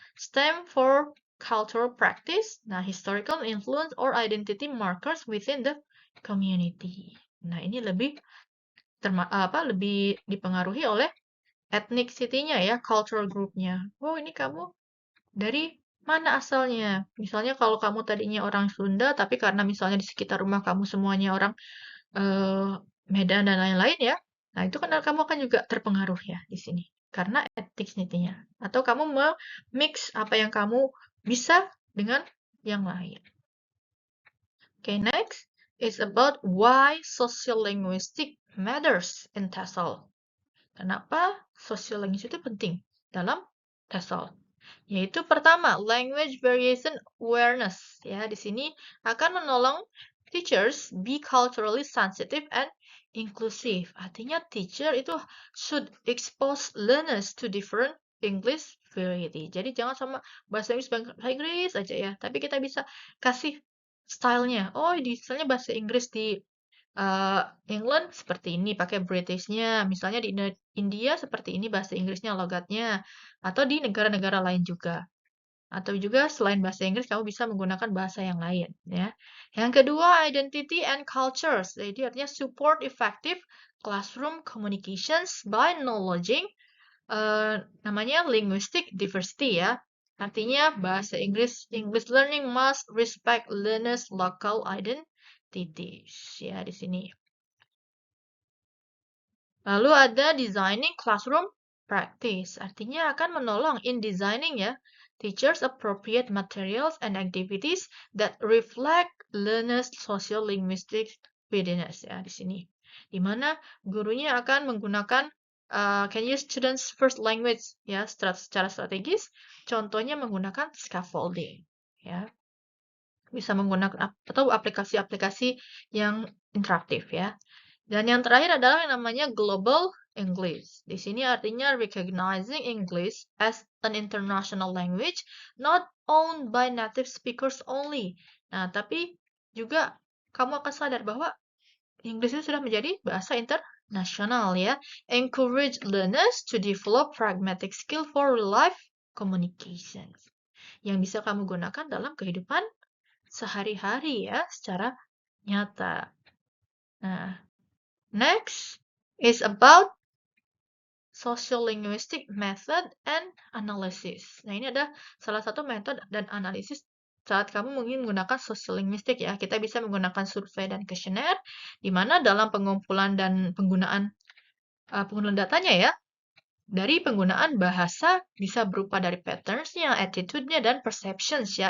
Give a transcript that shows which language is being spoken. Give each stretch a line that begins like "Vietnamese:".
English: Stem for cultural practice, nah historical influence or identity markers within the community.
Indonesian: Nah, ini lebih lebih dipengaruhi oleh ethnicity-nya ya,
English: cultural group-
Indonesian: nya. Oh, ini kamu dari mana asalnya? Misalnya kalau kamu tadinya orang Sunda, tapi karena misalnya di sekitar rumah kamu semuanya orang Medan dan lain-lain ya. Nah, itu kan kamu akan juga terpengaruh ya di sini. karena ethnicity-nya. Atau kamu mix apa yang kamu bisa dengan yang lain.
English: Okay, next is about why sociolinguistic matters in TESOL.
Indonesian: Kenapa sociolinguistic itu penting dalam TESOL? Yaitu pertama,
English: language variation awareness.
Indonesian: Ya, di sini akan menolong
English: teachers be culturally sensitive and inclusive. Artinya teacher itu should expose learners to different English variety.
Indonesian: Jadi jangan sama bahasa Inggris aja ya, tapi kita bisa kasih stylenya. Oh, di stylenya bahasa Inggris di England seperti ini pakai Britishnya, misalnya di India seperti ini bahasa Inggrisnya logatnya, atau di negara-negara lain juga. Atau juga selain bahasa Inggris kamu bisa menggunakan bahasa yang lain ya. Yang kedua,
English: identity and cultures.
Indonesian: Jadi artinya
English: support effective classroom communications by acknowledging namanya linguistic diversity ya.
Indonesian: Artinya bahasa
English: English learning must respect learners' local identities
Indonesian: ya di sini. Lalu ada
English: designing classroom practice,
Indonesian: artinya akan menolong
English: in designing ya, teachers appropriate materials and activities that reflect learners socio-linguistic readiness
Indonesian: ya di sini. Di mana gurunya akan menggunakan
English: can use students first language
Indonesian: ya secara strategis, contohnya menggunakan scaffolding ya. Bisa menggunakan atau aplikasi-aplikasi yang interaktif ya. Dan yang terakhir adalah yang namanya Global English. Di sini artinya
English: recognizing English as an international language, not owned by native speakers only.
Indonesian: Nah, tapi juga kamu akan sadar bahwa Inggris itu sudah menjadi bahasa internasional ya.
English: Encourage learners to develop pragmatic skill for real life communications.
Indonesian: Yang bisa kamu gunakan dalam kehidupan sehari-hari ya, secara nyata.
English: Nah, next is about sociolinguistic method and analysis.
Indonesian: Nah, ini ada salah satu metode dan analisis saat kamu mungkin menggunakan sociolinguistic ya. Kita bisa menggunakan survei dan kuesioner, di mana dalam pengumpulan dan penggunaan datanya ya, dari penggunaan bahasa bisa berupa dari patterns-nya, attitude-nya, dan perceptions ya.